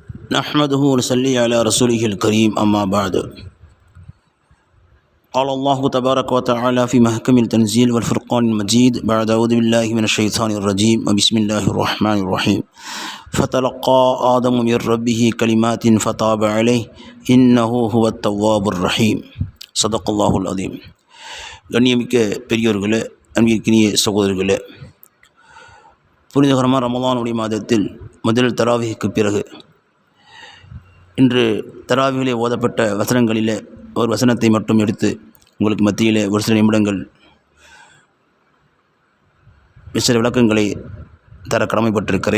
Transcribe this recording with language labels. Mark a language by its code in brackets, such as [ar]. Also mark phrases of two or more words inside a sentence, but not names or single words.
[ar] نحمده ونصلي على رسوله الكريم أما بعد قال الله تبارك وتعالى في محكم التنزيل والفرقان المجيد بعد أعوذ بالله من الشيطان الرجيم وبسم الله الرحمن الرحيم فتلقى آدم من ربه كلمات فتاب عليه إنه هو التواب الرحيم صدق الله العظيم. [ta] கண்ணியமிக்க பெரியோர்களே, அன்பிற்கினிய சகோதரர்களே, புனிதகரமான ரமலானுடைய மாதத்தில் முதல் தராவிக்கு பிறகு இன்று தராவிகளே ஓதப்பட்ட வசனங்களிலே ஒரு வசனத்தை மட்டும் எடுத்து உங்களுக்கு மத்தியிலே ஒரு சில நிமிடங்கள் சில விளக்கங்களை தர கடமைப்பட்டிருக்கிறேன்.